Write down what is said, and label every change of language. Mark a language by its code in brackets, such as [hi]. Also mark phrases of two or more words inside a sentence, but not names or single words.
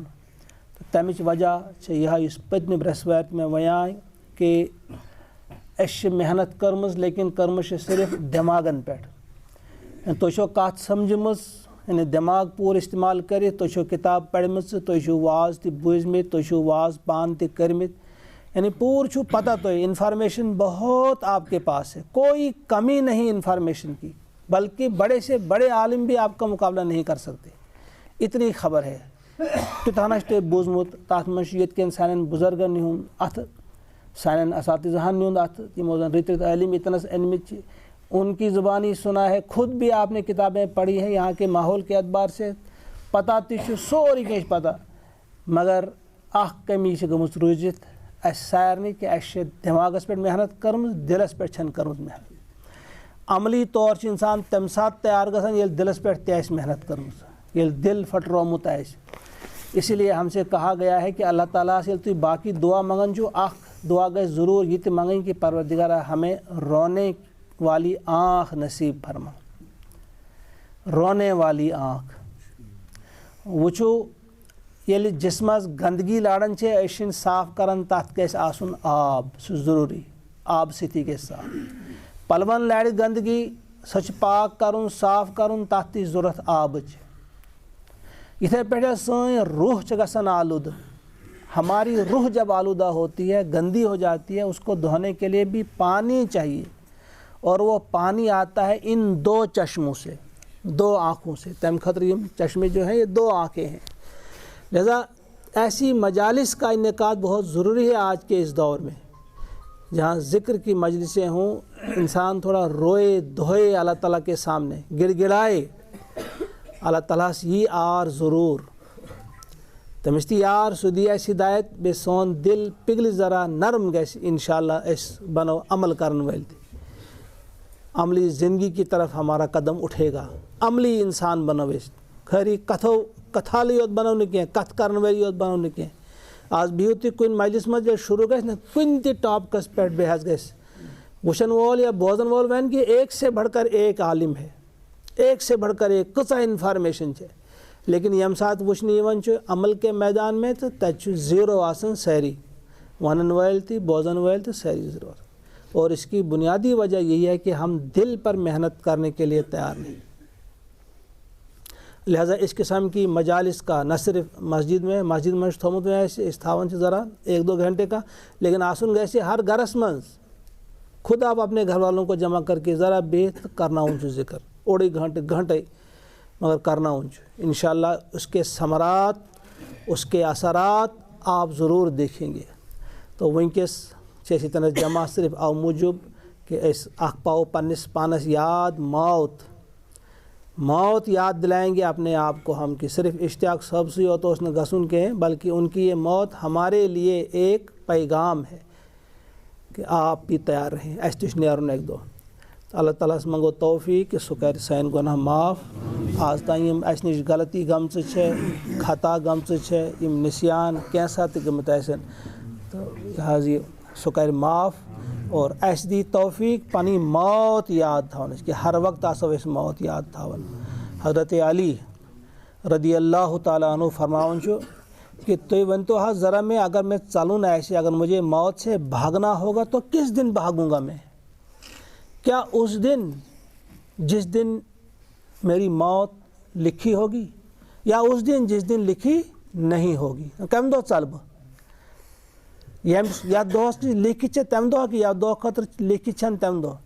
[ks] تہٕ تمِچ وجہ چھےٚ یِہے یُس پٔتمہِ برٛٮ۪سوارِ تہِ مےٚ وَنیاے کہِ اَسہِ چھِ محنت کٔرمٕژ لیکن کٔرمٕژ چھِ صرف دٮ۪ماغن پٮ۪ٹھ. تُہۍ چھو کتھ سمجھمٕژ یعنی دٮ۪ماغ پوٗرٕ استعمال کٔرِتھ، تُہۍ چھو کِتاب پرِمژٕ، تُہۍ چھِو واز تہِ بوٗزمٕتۍ، تُہۍ چھِو واز پانہٕ تہِ کٔرمٕتۍ، یعنی پوٗرٕ چھُو پتہ تۄہہِ انفارمیشن [ur] بہت آپ کے پاس ہے، کوئی کمی نہیں انفارمیشن کی، بلکہ بڑے سے بڑے عالم بھی آپ کا مقابلہ نہیں کر سکتے، اتنی خبر ہے. [ks] تیوٗتاہ چھُ تۄہہِ بوٗزمُت، تتھ منٛز چھُ ییٚتہِ کٮ۪ن سانٮ۪ن بُزرگن ہُنٛد اَتھٕ، سانٮ۪ن اساتذہن ہُنٛد اَتھٕ، یِمو زن رٕتۍ رٕتۍ عٲلم ییٚتنس أنمٕتۍ چھِ، [ur] ان کی زبانی سنا ہے، خود بھی آپ نے کتابیں پڑھی ہیں یہاں کے ماحول کے اعتبار سے، [ks] پتہ تہِ چھُ سورُے کینٛہہ چھُ پتہ، مگر اکھ کمی چھِ گٔمٕژ روٗزِتھ اَسہِ سارنٕے کہِ اَسہِ چھِ دٮ۪ماغس پٮ۪ٹھ محنت کٔرمٕژ، دِلس پٮ۪ٹھ چھنہٕ کٔرمٕژ محنت. عملی طور چھُ انسان تمہِ ساتہٕ تیار گژھان ییٚلہِ دِلس پٮ۪ٹھ تہِ آسہِ محنت کٔرمٕژ، ییٚلہِ دِل پھٹرومُت آسہِ. [ur] اسی لیے ہم سے کہا گیا ہے کہ اللہ تعالیٰ سے [ks] ییٚلہِ تُہۍ باقی دعا منٛگان چھُو، اکھ دعا گژھِ ضروٗر یہِ تہِ منٛگٕنۍ کہ [ur] پروردگارا ہمیں رونے والی آنکھ نصیب فرما. رونے والی آنکھ. [ks] وٕچھو ییٚلہِ جسمس گنٛدگی لاران چھِ أسۍ چھِنہٕ صاف کران، تتھ گژھِ آسُن آب، سُہ ضروٗری، آب سۭتی گژھِ صاف. پلون لارِ گنٛدگی، سۄ چھِ پاک کرُن، صاف کرُن، تتھ تہِ چھِ ضروٗرت آبٕچ. یِتھے پٲٹھۍ سٲنۍ روح چھِ گژھان آلودٕ. [ur] ہماری روح جب آلودہ ہوتی ہے، گندی ہو جاتی ہے، اس کو دھونے کے لیے بھی پانی چاہیے، اور وہ پانی آتا ہے ان دو چشموں سے، دو آنکھوں سے. [ks] تمہِ خٲطرٕ [ur] یِم چشمے جو ہیں یہ دو آنکھیں ہیں. لہذا ایسی مجالس کا انعقاد بہت ضروری ہے آج کے اس دور میں، جہاں ذکر کی مجلسیں ہوں، انسان تھوڑا روئے دھوئے اللہ تعالیٰ کے سامنے، گر گرائے اللہ تعالیٰ سے یہ آر ضرور [ks] تٔمِس تہِ یار، سُہ دی اَسہِ ہدایت، بیٚیہِ سون دل پِگلہِ ذرا نرم گژھِ، انشاءاللہ أسۍ بنو عمل کرن وٲلۍ تہِ. [ur] عملی زندگی کی طرف ہمارا قدم اٹھے گا، [ks] عملی انسان بنو أسۍ، خٲلی کتھالٕے یوت بنو نہٕ کینٛہہ، کتھ کرن وٲلی یوت بنو نہٕ کینٛہہ. آز بِہِو تُہۍ کُنہِ مجلس منٛز ییٚلہِ شروٗع گژھِ نا کُنہِ تہِ ٹاپکس پٮ۪ٹھ بیٚیہِ حظ گژھِ وٕچھن وول یا بوزن وول وَنہِ [ur] کہ ایک سے بڑھ کر ایک عالم ہے، ایک سے بڑھ کر ایک، [ks] کۭژاہ انفارمیشن چھِ. لیکن ییٚمہِ ساتہٕ وٕچھنہٕ یِوان چھُ [ur] عمل کے میدان میں [ks] تہٕ تَتہِ چھُ زیٖرو آسان سٲری، وَنن وٲلۍ تہِ بوزن وٲلۍ تہِ سٲری زیٖرو آسان. [ur] اور اس کی بنیادی وجہ یہی ہے کہ ہم دل پر محنت کرنے کے لیے تیار نہیں. لہٰذا اس قسم کی مجالس کا نہ صرف مسجد میں تھومت میں [ks] أسۍ تھاوان چھِ [ur] ذرا 1-2 گھنٹے کا، لیکن [ks] آسُن گژھِ ہر گرس منٛز. [ur] خود آپ اپنے گھر والوں کو جمع کر کے [ks] ذرا بِہِتھ کرناوُن چھُ ذکر، اوڑے گھنٹے مگر کرناوُن چھُ. [ur] انشاءاللہ اس کے ثمرات، اس کے اثرات آپ ضرور دیکھیں گے. [ks] تو ونکس چھِ أسۍ ییٚتٮ۪نس جمع صرف او موٗجوٗب کہ أسۍ اکھ پاؤ پننس پانس یاد، موت یاد [ur] دلائیں گے اپنے آپ کو ہم کہ صرف [ks] اشتیاق صاحب سے یوت اوس نہٕ گژھُن کینٛہہ، [ur] بلکہ ان کی یہ موت ہمارے لیے ایک پیغام ہے کہ آپ بھی تیار رہیں، [ks] اَسہِ تہِ چھُ نیرُن اَکہِ دۄہ. اللہ تعالیٰ ہس منگو توفیق کہ سُہ کرِ سٲنۍ گۄناہ معاف. آز تام یِم اَسہِ نِش غلطی گٔمژٕ چھےٚ، خطا گٔمژٕ چھےٚ، یِم نِسیان کینٛژھا تہِ گٔمٕتۍ آسن، تہٕ یہِ حظ یہِ سُہ کرِ معاف اور اَسہِ دی توفیق پنٕنۍ موت یاد تھاونٕچ کہ ہر وقت آسو أسۍ موت یاد تھاوان. حضرت علی رضی اللہ تعالیٰ عنہ فرماوان چھُ کہ تُہۍ ؤنۍتو حظ ذرا میں اگر میں ژلُن آسہِ، [ur] اگر مجھے موت سے بھاگنا ہوگا تو کس دن بھاگوں گا میں؟ کیا اس دن جس دن میری موت لکھی ہوگی، یا اس دن جس دن لکھی نہیں ہوگی؟ [ks] کمہِ دۄہ ژلہٕ بہٕ؟ یتھ دۄہس نِش لیکھِتھ چھےٚ تمہِ دۄہ کہ یتھ دۄہ خٲطرٕ لیکھِتھ چھنہٕ تمہِ دۄہ.